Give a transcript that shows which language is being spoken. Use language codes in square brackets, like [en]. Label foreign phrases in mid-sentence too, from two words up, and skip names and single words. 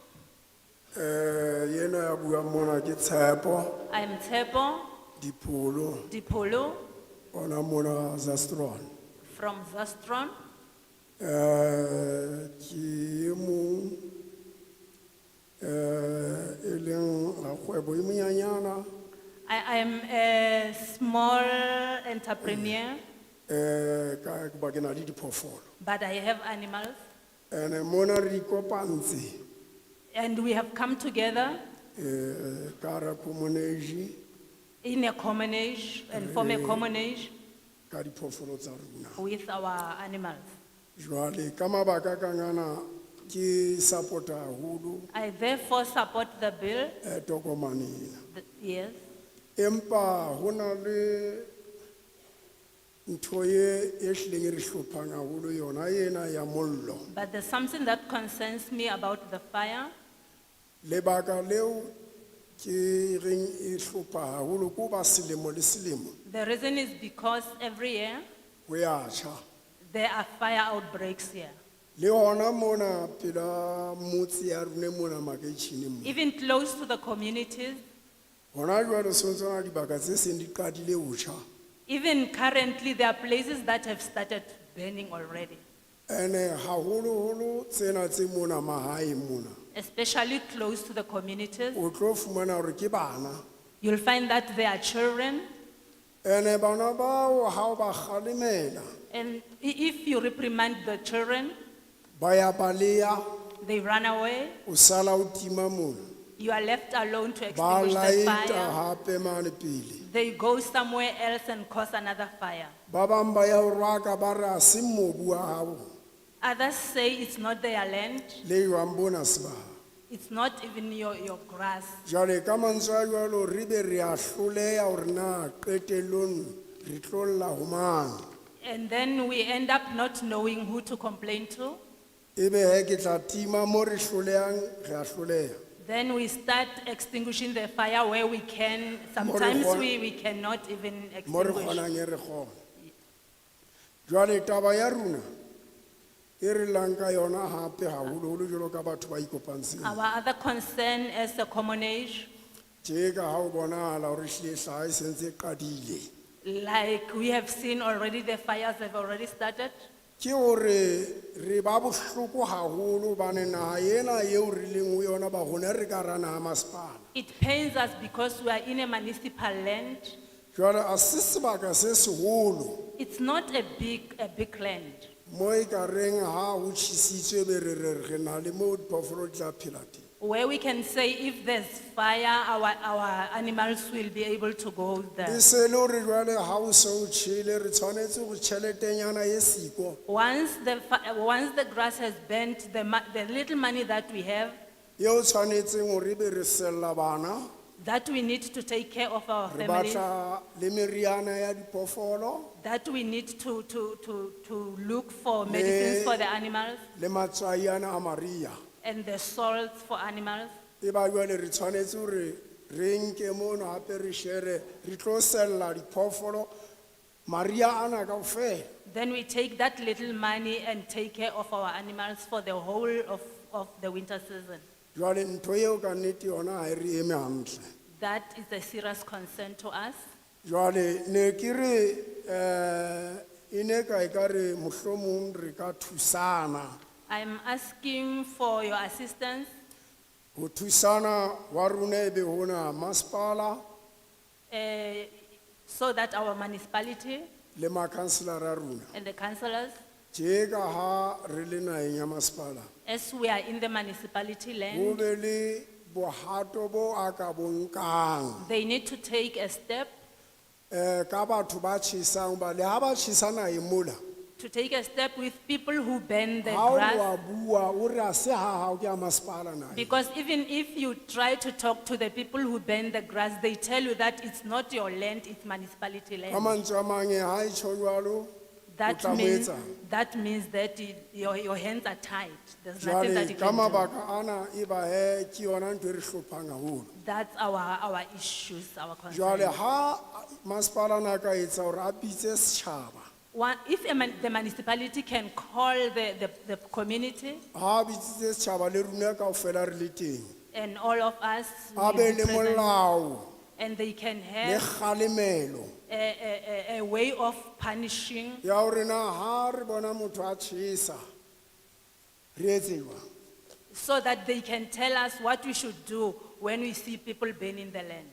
[st] Yena ya bua mona ke Tshepo, [en] I'm Tshepo [st] Dipholo, [en] Dipholo [st] ona mona Zastron. [en] from Zastron. [st] Ke e mong e leng rakgwebo e monyanyana [en] I am a small entrepreneur, [st] ka ba ke na le diphoofolo. [en] but I have animals. [st] Ene mona re ikopantse [en] And we have come together [st] ka ra commonage [en] in a commonage and form a commonage [st] ka diphoofolo tsa rona. [en] with our animals. [st] Jwale ka mabaka ka ngana ke supporta haholo [en] I therefore support the bill. [st] tokomane ena. [en] Yes. [st] Empa hona le ntho e hleng re hlophang haholo yona ena ya mollo. [en] But there's something that concerns me about the fire. [st] Lebaka leo ke reng e hlopha haholo ko ba selemo le selemo [en] The reason is because every year [st] ho ya tjha. [en] there are fire outbreaks here. [st] Le hona mona pela motse ya rona mona makeisheneng mo. [en] Even close to the communities, [st] Hona jwale sontsana dibaka tse seng di qadile ho tjha. [en] even currently there are places that have started burning already. [st] Ene haholo holo tsena tse mona mahae mona. [en] especially close to the communities. [st] o tlo fumana hore ke bana. [en] You'll find that they are children. [st] Ene bana bao ha o ba kgalemela, [en] And if you reprimand the children, [st] ba ya baleya, [en] they run away. [st] o sala o tima mono. [en] You are left alone to [st] Ba [en] extinguish the [st] laeta [en] fire. [st] hape mane pele. [en] They go somewhere else and cause another fire. [st] Ba bang ba ya ho rwaka ba re ha se mobu wa hao, [en] Others say it's not their land. [st] le yoang bona sebaka. [en] It's not even your grass. [st] Jwale ka mantswe a jwalo re be re a hloleha hore na qetellong re tlo lla ho mang. [en] And then we end up not knowing who to complain to. [st] Ebe he ke tla tima mo re hlolehang re a hloleha. [en] Then we start extinguishing the fire where we can. Sometimes we cannot even [st] Mo re [en] extinguish. [st] kgonang e re kgona. Jwale taba ya rona e re lang ka yona hape haholoholo jwalo ka batho ba ikopantseng. [en] Our other concern as a common age, [st] Tje ka ha o bonahala hore ehlile hlaha e sentse e qadile. [en] like we have seen already, the fires have already started. [st] Ke hore re ba bohloko haholo hobane naha ena eo re leng ho yona ba rona re ka ra naha masepala. [en] It pains us because we are in a municipal land. [st] Jwale a se sebaka se seholo [en] It's not a big land. [st] mo e ka reng ha ho tjhisitswe be re na le mo diphoofolo di tla phela teng. [en] Where we can say if there's fire, our animals will be able to go [st] E [en] there. [st] se le hore jwale ha o se o tjhele re tshwanetse go tjheletenyana e siko [en] Once the grass has bent, the little money that we have, [st] eo tshwanetseng hore be re sella bana, [en] that we need to take care of our [st] re [en] families, [st] batla le meriana ya diphoofolo [en] that we need to look for medicines for the animals [st] le matswai ana a maria. [en] and the salts for animals. [st] E ba jwale re tshwanetse hore re nke mono hape re shere re tlo sella diphoofolo maria ana kaofela. [en] Then we take that little money and take care of our animals for the whole of the winter season. [st] Jwale ntho eo ka nnete yona ha e re eme hantle. [en] That is a serious concern to us. [st] Jwale ne ke re e ne ka e ka re mohlomong re ka thusana. [en] I'm asking for your assistance [st] Ho thusana wa rona e be hona masepala [en] so that our municipality [st] le makhanselara a rona. [en] and the councillors, [st] Tje ka ha re le naheng ya masepala, [en] as we are in the municipality [st] ho [en] land, [st] be le bohato bo a ka bo nkang. [en] they need to take a step [st] Ka batho ba tjhesang ba le ha ba tjhesa naheng mola. [en] to take a step with people who burn the [st] Ha o [en] grass. [st] wa bua o re a se ha hao ke a masepala naheng. [en] Because even if you try to talk to the people who burn the grass, they tell you that it's not your land, it's municipality [st] Ka [en] land. [st] mantswe a mang ha e tjho jwalo, o [en] That [st] tla mo [en] means, [st] etsang? [en] that means that your hands are tied. There's nothing that [st] Jwale [en] you [st] ka [en] can do. [st] mabaka ana e ba he ke yona ntho e re hlophang haholo. [en] That's our issues, our [st] Jwale [en] concerns. [st] ha masepala na ka etsa hore a bitse setjhaba, [en] If the municipality can call the community [st] ha a bitsitse setjhaba le rona kaofela re le teng, [en] and all of us, [st] a [en] will be [st] be le [en] present, [st] molao [en] and they can [st] le [en] have [st] kgalemelo [en] a way of punishing, [st] ya hore na ha re bona motho a tjhesa re etse jwang. [en] so that they can tell us what we should do when we see people burning the land.